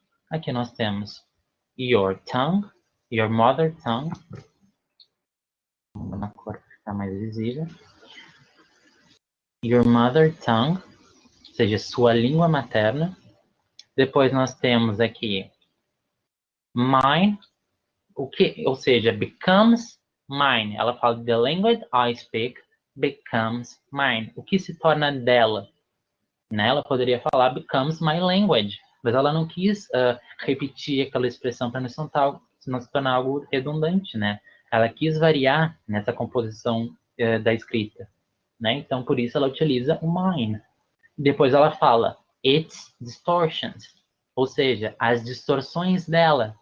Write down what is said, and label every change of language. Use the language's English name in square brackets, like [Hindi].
[Portuguese] Aqui nós temos [English] your tongue, your mother tongue, [Portuguese] na cor que ficar mais visível. [English] Your mother tongue, [Portuguese] ou seja, sua língua materna. Depois nós temos aqui mine, ou seja, [English] becomes mine. [Portuguese] Ela fala [English] the language I speak becomes mine. [Portuguese] O que se torna dela? Né? Ela poderia falar [English] becomes my language, [Portuguese] mas ela não quis repetir aquela expressão para não se tornar algo redundante, né? Ela quis variar nessa composição da escrita, né? Então, por isso ela utiliza o mine. Depois ela fala [English] its distortions, [Portuguese] ou seja, as distorções dela.